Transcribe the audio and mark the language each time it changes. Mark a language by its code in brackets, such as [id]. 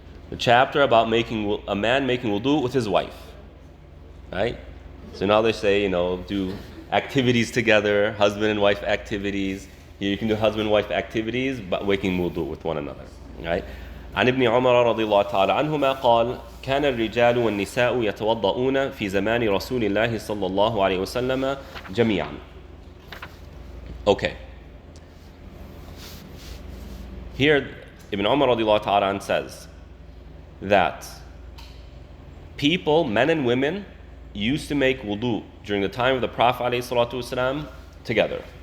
[en] The chapter about a man making wudu with his wife. Right? So now they say, do activities together, husband and wife activities. Here you can do husband and wife activities, but making wudu with one another. Right? [ar] عن ابن عمر رضي الله تعالى عنهما قال كان الرجال والنساء يتوضؤون في زمان رسول الله صلى الله عليه وسلم جميعا. [en] Okay. Here Ibn Umar [ar] رضي الله تعالى عنه [en] says that people, men and women, used to make wudu during the time of the Prophet ﷺ together.